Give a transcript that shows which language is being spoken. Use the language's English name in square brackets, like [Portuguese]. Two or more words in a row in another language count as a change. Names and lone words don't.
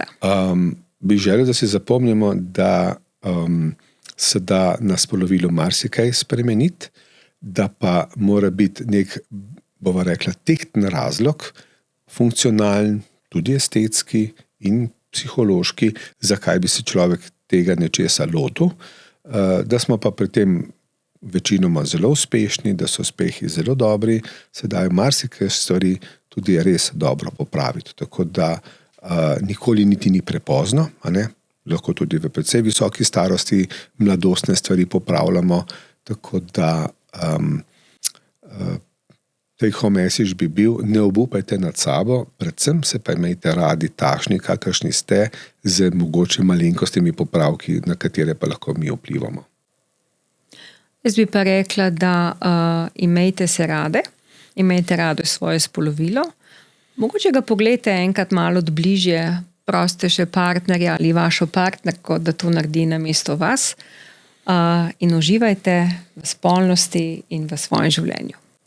[Slovenian] Bi želel, da si zapomnimo, da se da na spolovilu marsikaj spremeniti, da pa mora biti nek, bova rekla, tehten razlog, funkcionalen, tudi estetski in psihološki, zakaj bi se človek tega nečesa lotil, da smo pa pri tem večinoma zelo uspešni, da so uspehi zelo dobri, se dajo marsikaj stvari tudi res dobro popraviti. Tako da nikoli niti ni prepozno, lahko tudi v precej visoki starosti mladostne stvari popravljamo, tako da [English] take home message [Slovenian] bi bil, ne obupajte nad sabo, predvsem se pa imejte radi takšni, kakršni ste, z mogoče malenkostimi popravki, na katere pa lahko mi vplivamo. Jaz bi pa rekla, da imejte se rade, imejte rado svoje spolovilo, mogoče ga pogledajte enkrat malo od bližje, prosite še partnerja ali vašo partnerko, da to naredi namesto vas in uživajte v spolnosti in v svojem življenju.